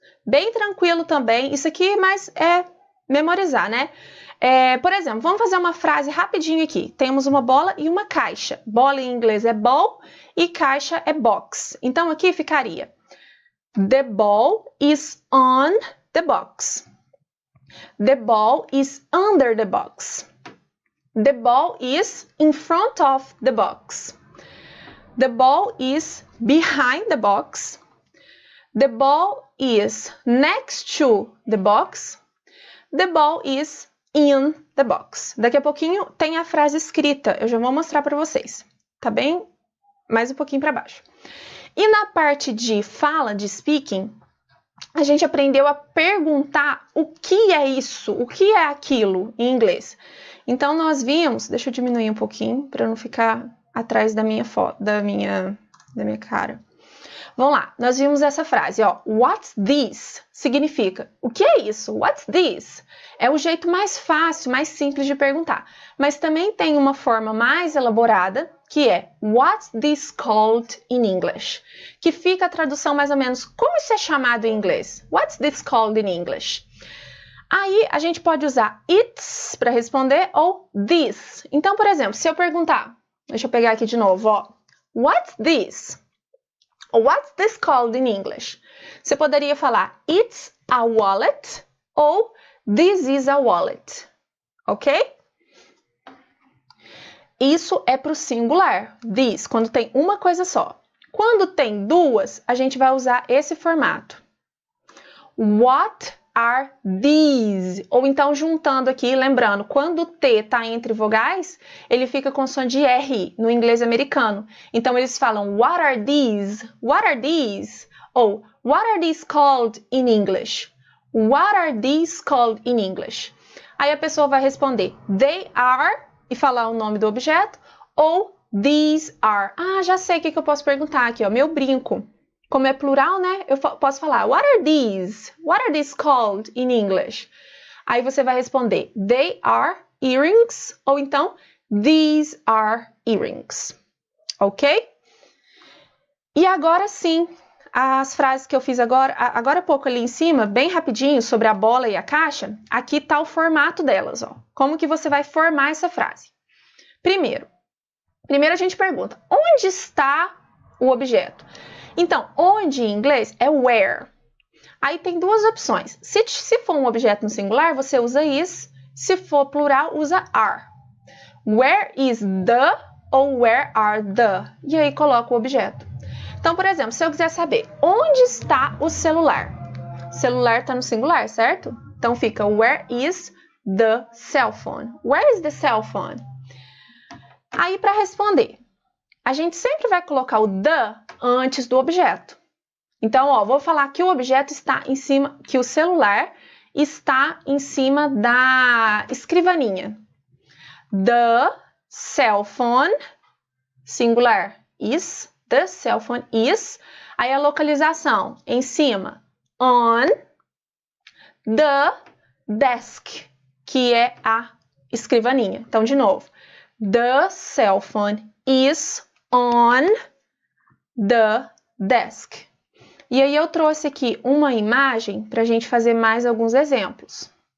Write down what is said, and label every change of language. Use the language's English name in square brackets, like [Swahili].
[Portuguese] Bem tranquilo também. Isso aqui, mas é memorizar, né? Por exemplo, vamos fazer uma frase rapidinho aqui. Temos uma bola e uma caixa. Bola em inglês é ball e caixa é box. Então, aqui ficaria: [English] The ball is on the box. The ball is under the box. The ball is in front of the box. The ball is behind the box. The ball is next to the box. The ball is in the box. [Portuguese] Daqui a pouquinho tem a frase escrita. Eu já vou mostrar para vocês. Tá bem? Mais um pouquinho para baixo. E na parte de fala, de speaking, a gente aprendeu a perguntar o que é isso, o que é aquilo em inglês. Então, nós vimos... Deixa eu diminuir um pouquinho para não ficar atrás da minha foto, da minha cara. Vamos lá, nós vimos essa frase, ó. [English] What's this? [Portuguese] Significa, o que é isso? What's this? É o jeito mais fácil, mais simples de perguntar. Mas também tem uma forma mais elaborada, que é [English] What's this called in English? [Portuguese] Que fica a tradução mais ou menos, como isso é chamado em inglês? [English] What's this called in English? [Portuguese] Aí, a gente pode usar it's para responder ou this. Então, por exemplo, se eu perguntar, deixa eu pegar aqui de novo, ó. [English] What's this? What's this called in English? [Portuguese] Você poderia falar [English] it's a wallet [Portuguese] ou [English] this is a wallet, [Portuguese] ok? Isso é para o singular, this, quando tem uma coisa só. Quando tem duas, a gente vai usar esse formato. [English] What are these? [Portuguese] Ou então juntando aqui, lembrando, quando o T está entre vogais, ele fica com som de R no inglês americano. Então eles falam [English] what are these? What are these? Ou what are these called in English? What are these called in English? [Portuguese] Aí a pessoa vai responder [English] they are [Portuguese] e falar o nome do objeto ou [English] these are. [Portuguese] Já sei o que eu posso perguntar aqui, ó, meu brinco. Como é plural, né? Eu posso falar, [English] what are these? What are these called in English? [Portuguese] Aí você vai responder, [English] they are earrings, [Portuguese] ou então, [English] these are earrings. [Portuguese] Ok? E agora sim, as frases que eu fiz agora há pouco ali em cima, bem rapidinho, sobre a bola e a caixa, aqui está o formato delas, ó. Como que você vai formar essa frase? Primeiro a gente pergunta, onde está o objeto? Então, onde em inglês é where. Aí tem duas opções. Se for um objeto no singular, você usa is. Se for plural, usa are. [English] Where is the ou where are the? [Portuguese] E aí coloca o objeto. Então, por exemplo, se eu quiser saber onde está o celular. O celular está no singular, certo? Então fica [English] where is the cell phone? Where is the cell phone? [Portuguese] Aí para responder, a gente sempre vai colocar o the antes do objeto. Então, ó, vou falar que o objeto está em cima, que o celular está em cima da escrivaninha. [English] The cell phone, singular, is. The cell phone is. [Portuguese] Aí a localização, em cima, [English] on the desk, [Portuguese] que é a escrivaninha. Então, de novo, [English] the cell phone is on the desk. [Portuguese] E aí eu trouxe aqui uma imagem para a gente fazer mais alguns exemplos.